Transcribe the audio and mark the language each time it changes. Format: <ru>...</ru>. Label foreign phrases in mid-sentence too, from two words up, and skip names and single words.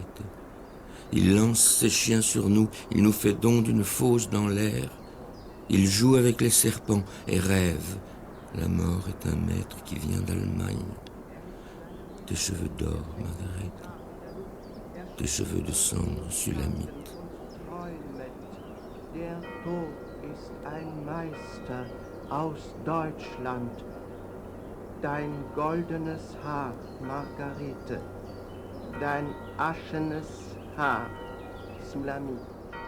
<fr>Il lance ses chiens sur nous, il nous fait don d'une fosse dans l'air. Il joue avec les serpents et rêve. La mort est un maître qui vient d'Allemagne. Tes cheveux d'or, Margaret. Tes cheveux de cendre sulamite.</fr> <de>Der Tod ist ein Meister aus Deutschland. Dein goldenes Haar, Margarete. Dein aschenes Haar, Sulamit.</de>